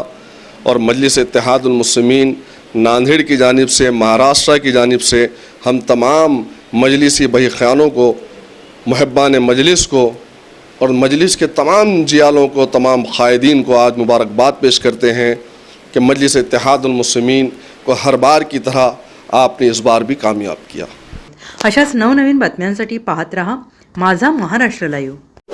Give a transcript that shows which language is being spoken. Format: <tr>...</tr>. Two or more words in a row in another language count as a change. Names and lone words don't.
<ur>اور مجلس اتحاد المسلمین ناندیڑ کی جانب سے، مہاراشٹرا کی جانب سے ہم تمام مجلسی بھائی خیانوں کو، محبان مجلس کو اور مجلس کے تمام جیالوں کو، تمام قائدین کو آج مبارکباد پیش کرتے ہیں کہ مجلس اتحاد المسلمین کو ہر بار کی طرح آپ نے اس بار بھی کامیاب کیا.</ur> <mr>अशाच नवनवीन बातम्यांसाठी पाहत रहा माझा महाराष्ट्र लाईव्ह.</mr>